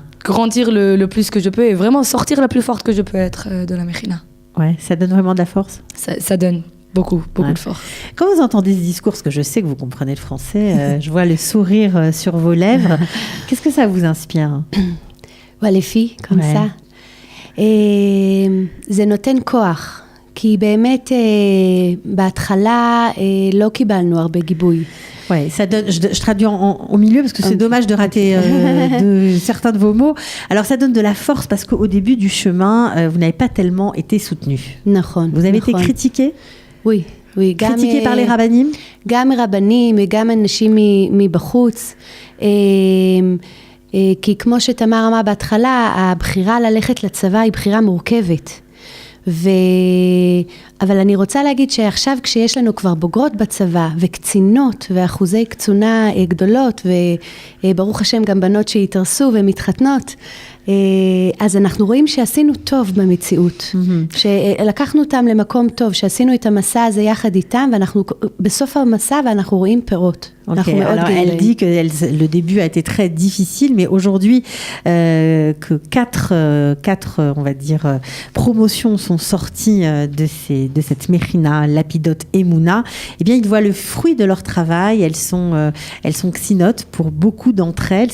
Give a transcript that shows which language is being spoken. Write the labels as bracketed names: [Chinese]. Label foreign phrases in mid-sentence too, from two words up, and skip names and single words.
[French] Grandir le plus que je peux et vraiment sortir la plus forte que je peux être de la Mechina. Ouais, ça donne vraiment de la force. Ça donne beaucoup de force. Quand vous entendez ce discours, parce que je sais que vous comprenez le français, je vois le sourire sur vos lèvres. Qu'est-ce que ça vous inspire? Ouais, les filles, comme ça. [Hebrew] זה נותן כוח, כי באמת בהתחלה לא קיבלנו הרבה גיבוי. [French] Ouais, ça donne, je traduis au milieu parce que c'est dommage de rater certains de vos mots. Alors ça donne de la force parce qu'au début du chemin, vous n'avez pas tellement été soutenu. Vous avez été critiqué? Oui. critiqué par les rabbinim? [Hebrew] גם רבנים וגם אנשים מבחוץ. כי כמו שתמר אמרה בהתחלה, הבחירה ללכת לצבא היא בחירה מורכבת. אבל אני רוצה להגיד שעכשיו כשיש לנו כבר בוגרות בצבא וקצינות ואחוזי קצונה גדולות וברוך השם גם בנות שהתארסו ומתחתנות, אז אנחנו רואים שעשינו טוב במציאות, שלקחנו אותם למקום טוב, שעשינו את המסע הזה יחד איתם ואנחנו בסוף המסע ואנחנו רואים פירות. [French] Okay. Alors elle dit que le début a été très difficile, mais aujourd'hui que quatre on va dire promotions sont sorties de cette Mechina, Lapidot et Mouna. Eh bien, ils voient le fruit de leur travail. Elles sont ksinotes pour beaucoup d'entre elles.